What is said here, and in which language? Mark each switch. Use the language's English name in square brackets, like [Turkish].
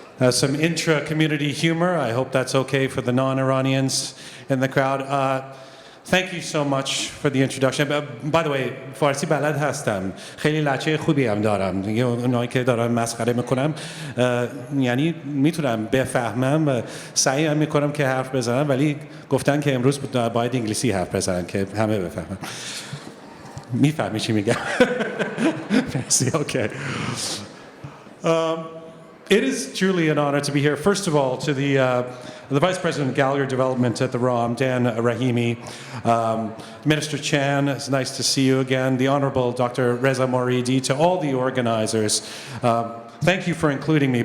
[English] some intra-community humor. I hope that's okay for the non-Iranians in the crowd. Thank you so much for the introduction. By the way, [Persian] فارسی بلد هستم. خیلی لهجه خوبی هم دارم. دیگه اونایی که دارم مسخره میکنم یعنی میتونم بفهمم سعی هم میکنم که حرف بزنم ولی گفتن که امروز باید انگلیسی حرف بزنن که همه بفهمن. میفهمی چی میگم؟ [English] Fancy, okay. It is truly an honor to be here. First of all, to the Vice President of Gallery Development at the ROM, Dan Rahimi, Minister Chan, it's nice to see you again, the Honorable Dr. Reza Moridi, to all the organizers. Thank you for including me.